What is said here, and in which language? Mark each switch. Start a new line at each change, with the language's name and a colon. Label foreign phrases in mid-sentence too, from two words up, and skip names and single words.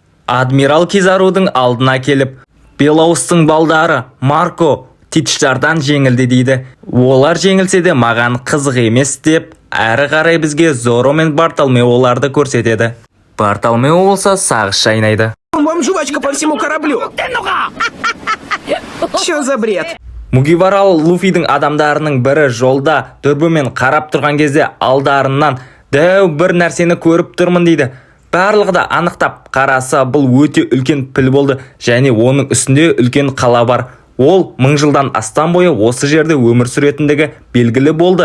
Kazakh: Адмирал Кизарудың алдына келіп, Белаустың балдары Марко Тичтардан жеңілді дейді. Олар жеңілсе де маған қызық емес деп, әрі қарай бізге Зоро мен Бартолмеоларды көрсетеді. Бартолмео болса сағыз шайнайды.
Russian: Вам жвачка по всему кораблю! Чё за бред?
Kazakh: Мугивара Луфидің адамдарының бірі жолда дүрбімен қарап тұрған кезде алдарынан дәу бір нәрсені көріп тұрмын дейді. Барлығы да анықтап қараса бұл өте үлкен піл болды және оның үстінде үлкен қала бар. Ол 1000 жылдан астам бойы осы жерде өмір сүретіндігі белгілі болды.